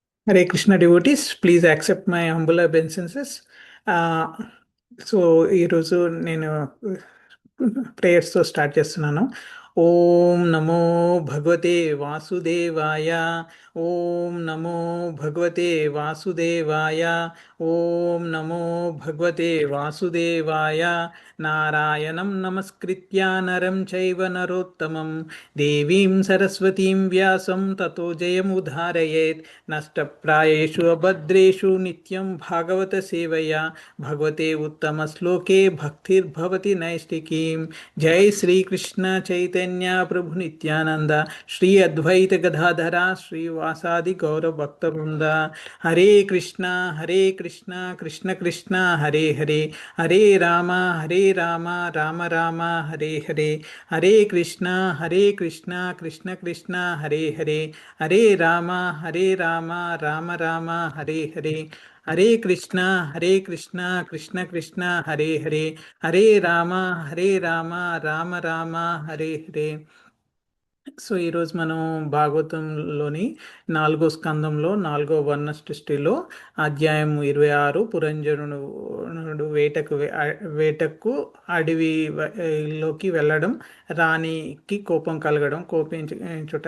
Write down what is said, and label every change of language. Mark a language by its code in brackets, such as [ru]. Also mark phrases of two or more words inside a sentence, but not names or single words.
[en] Hare Krishna devotees, please accept my humble obeisances. [te] సో ఈరోజు నేను ప్రేయర్స్తో స్టార్ట్ చేస్తున్నాను. [sa] ఓం నమో భగవతే వాసుదేవాయ. ఓం నమో భగవతే వాసుదేవాయ. ఓం నమో భగవతే వాసుదేవాయ. నారాయణం నమస్కృత్య నరం చైవ నరోత్తమం దేవీం సరస్వతీం వ్యాసం తతో జయముదారయేత్. నష్టప్రాయేషు అభద్రేషు నిత్యం భాగవత సేవయా భగవతే ఉత్తమ శ్లోకే భక్తిర్భవతి నైష్టికీం. జై శ్రీకృష్ణ చైతన్య ప్రభు నిత్యానంద శ్రీ అద్వైత గదాధర శ్రీవాసాది గౌరవ భక్త బృంద. హరే కృష్ణ కృష్ణ కృష్ణ హరే హరే, హరే రామ రామ రామ హరే హరే. హరే కృష్ణ కృష్ణ కృష్ణ హరే హరే, హరే రామ రామ రామ హరే హరే. హరే కృష్ణ కృష్ణ కృష్ణ హరే హరే, హరే రామ రామ రామ హరే హరే. [te] సో ఈరోజు మనం భాగవతంలోని 4వ స్కందంలో 4వ వర్ణ సృష్టిలో అధ్యాయం 26 పురంజనుడు వేటకు అడవిలోకి వెళ్ళడం, రాణికి కోపం కలగడం, కోపించుట.